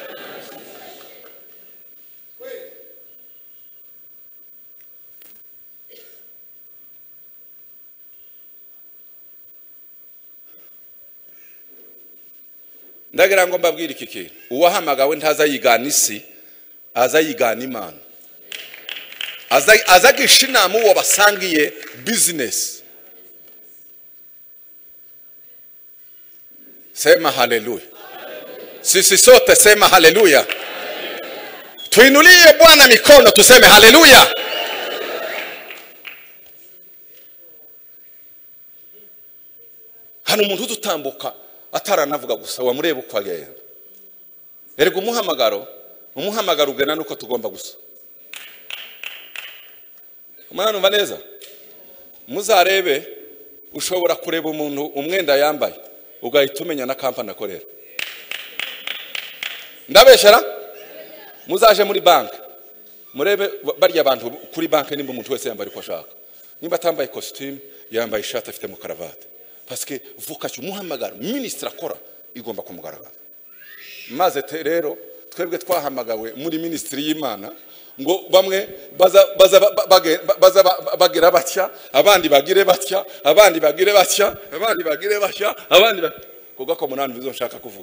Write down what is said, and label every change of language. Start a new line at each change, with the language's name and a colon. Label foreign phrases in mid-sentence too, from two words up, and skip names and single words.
Kinyarwanda: Ndagira ngo mbabwire iki kintu, uwahamagawe ntazayigana isi, azayigana Imana. Azagisha inama uwo basangiye business.
Swahili: Sema haleluya. Sisi sote sema haleluya. Tuinulie Bwana mikono tuseme haleluya.
Kinyarwanda: Hano umuntu utambuka ataranavuga gusa wamureba uko agenda. Erega umuhamagaro ugena nuko tugomba gusa. Umwana numva neza. Muzarebe ushobora kureba umuntu umwenda yambaye ugahita umenya na kampani akorera. Ndabeshera? Muzaje muri bank murebe barya abantu kuri bank nimba umuntu wese yambaye uko ashaka. Nimba atambaye costume yambaye ishati afite mu karavate.
French: Parce que vocation
Kinyarwanda: umuhamagaro ministre akora igomba kumugaragara. Maze rero twebwe twahamagawe muri ministry y'Imana ngo bamwe baza bagira batya, abandi bagire batya, abandi bagire batya, abandi bagire batya, abandi kuko ko munani bizo nshaka kuvuga.